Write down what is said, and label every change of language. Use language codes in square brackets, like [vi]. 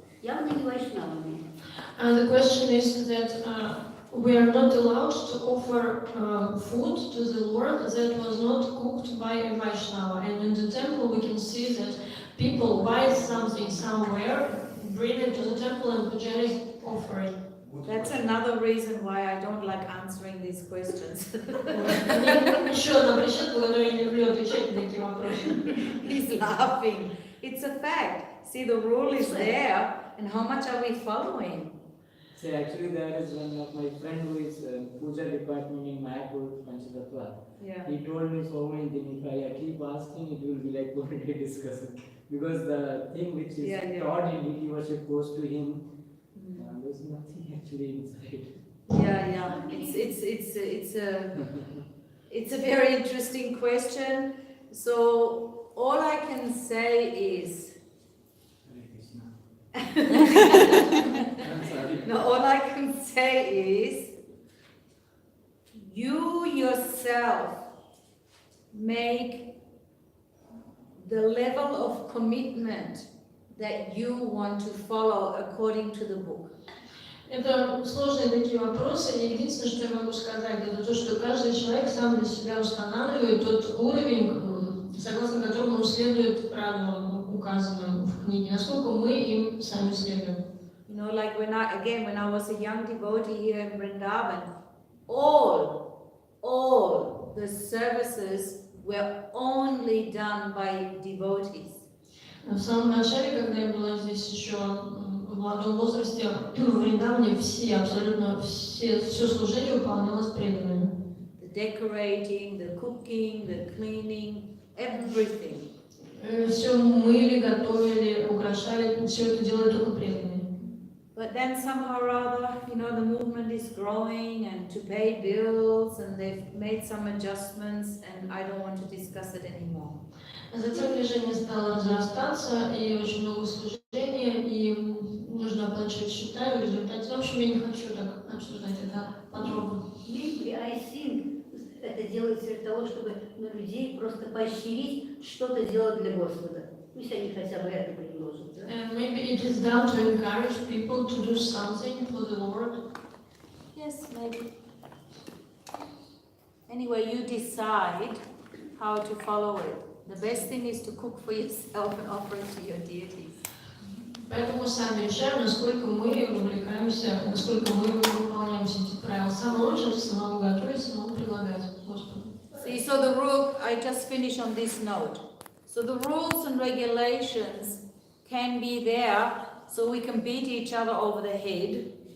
[ru] Явно не вайшнавами. [en] And the question is that we are not allowed to offer food to the Lord that was not cooked by a Vaishnava. And in the temple we can see that people buy something somewhere, bring it to the temple and pujaris offer it. That's another reason why I don't like answering these questions. [ru] Еще одна причина, по которой я не люблю отвечать на такие вопросы. [en] He's laughing. It's a fact. See, the rule is there, and how much are we following? So actually there is one of my friend who is puja department in Mayapur, Panchatattva. Yeah. He told me so many things. If I keep asking, it will be like one day discussion. Because the thing which is taught in it, he was supposed to him. There's nothing actually inside. Yeah. It's a very interesting question. So all I can say is. Hare Krishna. I'm sorry. No, all I can say is, you yourself make the level of commitment that you want to follow according to the book. [ru] Это сложные такие вопросы. Единственное, что я могу сказать, это то, что каждый человек сам для себя устанавливает тот уровень, согласно которому он следует правилам, указанным в книге, насколько мы им сами следуем. [en] You know, like when I was a young devotee here in Vrindavan, all the services were only done by devotees. [ru] В самом начале, когда я была здесь еще в молодом возрасте, в Вриндаване абсолютно все служение выполнялось преданными. [en] The decorating, the cooking, the cleaning, everything. [ru] Все мыли, готовили, украшали, все это делали только преданные. [en] But then somehow or other, you know, the movement is growing and to pay bills, and they've made some adjustments, and I don't want to discuss it anymore. [ru] Затем движение стало разрастаться, и очень много служения, и нужно оплачивать счета, и в результате, в общем, я не хочу так обсуждать это подробно. [en] Maybe I think [ru] это делается для того, чтобы людей просто поощрить что-то делать для Господа. Пусть они хотя бы это предложат. Да? [en] Maybe it is done to encourage people to do something for the Lord. Yes, maybe. Anyway, you decide how to follow it. The best thing is to cook for yourself and offer it to your deities. [ru] Поэтому сами решаем, насколько мы вовлекаемся, насколько мы выполняем все эти правила. Самое лучшее — самому готовить, самому предлагать Господу. [en] See, so the rule, I just finish on this note. So the rules and regulations can be there so we can beat each other over the head.